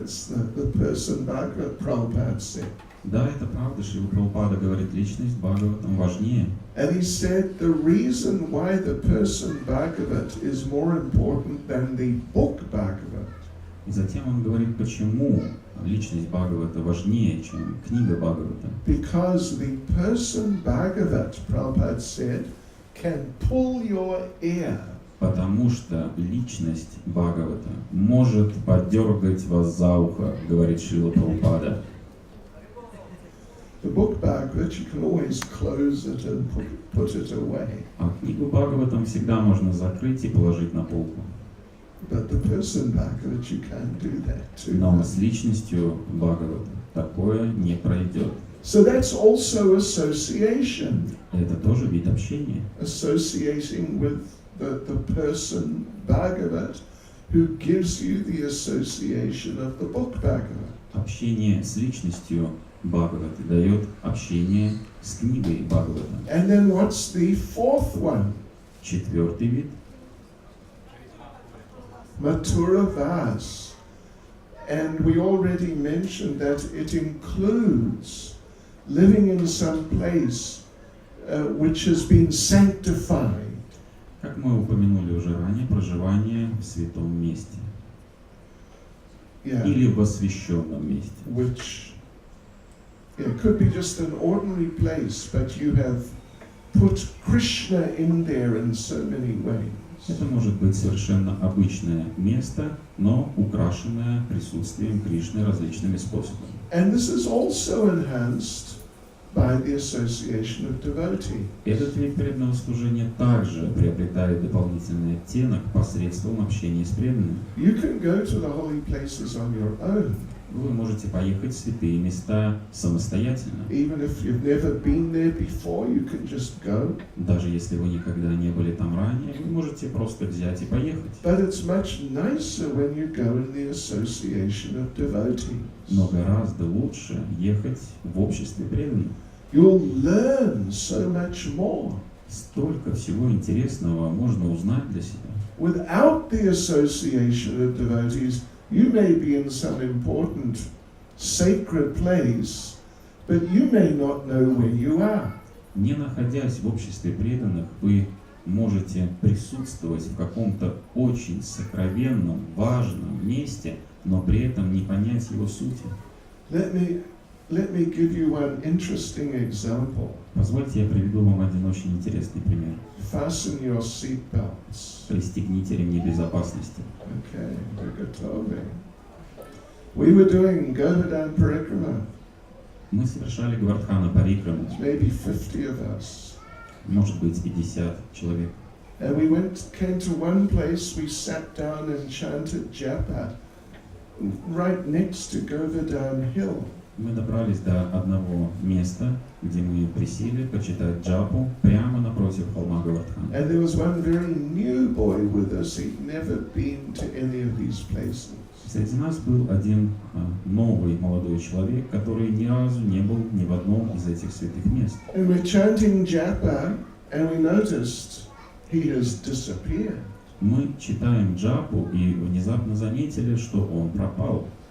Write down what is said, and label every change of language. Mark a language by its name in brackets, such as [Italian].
[English] It's the person Bhagavat Prabhupada said. [Russian] Да, это правда, Шрила Прабхупада говорит, личность Бхагаватам важнее. [English] And he said the reason why the person Bhagavat is more important than the book Bhagavat. [Russian] И затем он говорит, почему личность Бхагавата важнее, чем книга Бхагавата. [English] Because the person Bhagavat, Prabhupada said, can pull your ear. [Russian] Потому что личность Бхагавата может подергать вас за ухо, говорит Шрила Прабхупада. [English] The book Bhagavat, you can always close it and put it away. [Russian] А книгу Бхагаватам всегда можно закрыть и положить на полку. [English] But the person Bhagavat, you can't do that too. [Russian] Но с личностью Бхагавата такое не пройдет. [English] So that's also association. [Russian] Это тоже вид общения. [English] Associating with the person Bhagavat who gives you the association of the book Bhagavat. [Russian] Общение с личностью Бхагавата дает общение с книгой Бхагавата. [English] And then what's the fourth one? [Russian] Четвертый вид. [English] Mathura Vas. And we already mentioned that it includes living in some place which has been sanctified. [Russian] Как мы упомянули уже ранее, проживание в святом месте. [English] Yeah. [Russian] Или в освященном месте. [English] Which could be just an ordinary place, but you have put Krishna in there in so many ways. [Russian] Это может быть совершенно обычное место, но украшенное присутствием Кришны различными способами. [English] And this is also enhanced by the association of devotee. [Russian] Этот вид преданного служения также приобретает дополнительный оттенок посредством общения с преданными. [English] You can go to the holy places on your own. [Russian] Вы можете поехать в святые места самостоятельно. [English] Even if you've never been there before, you can just go. [Russian] Даже если вы никогда не были там ранее, вы можете просто взять и поехать. [English] But it's much nicer when you go in the association of devotees. [Russian] Но гораздо лучше ехать в обществе преданных. [English] You'll learn so much more. [Russian] Столько всего интересного можно узнать для себя. [English] Without the association of devotees, you may be in some important sacred place, but you may not know where you are. [Russian] Не находясь в обществе преданных, вы можете присутствовать в каком-то очень сокровенном, важном месте, но при этом не понять его сути. [English] Let me give you one interesting example. [Russian] Позвольте, я приведу вам один очень интересный пример. [English] Fasten your seat belts. [Russian] Пристегните ремни безопасности. [English] Okay, we're [Russian] готовы. [English] We were doing Govardhan Parikrama. [Russian] Мы совершали Гавардхана Парикраму, [English] Maybe 50 of us. [Russian] может быть 50 человек. [English] And we came to one place, we sat down and chanted japa right next to Govardhan Hill. [Russian] Мы добрались до одного места, где мы присели почитать джапу прямо напротив холма Гавардхана. [English] And there was one very new boy with us. He'd never been to any of these places. [Russian] Среди нас был один новый молодой человек, который ни разу не был ни в одном из этих святых мест. [English] And we're chanting japa, and we noticed he has disappeared. [Russian] Мы читаем джапу и внезапно заметили, что он пропал.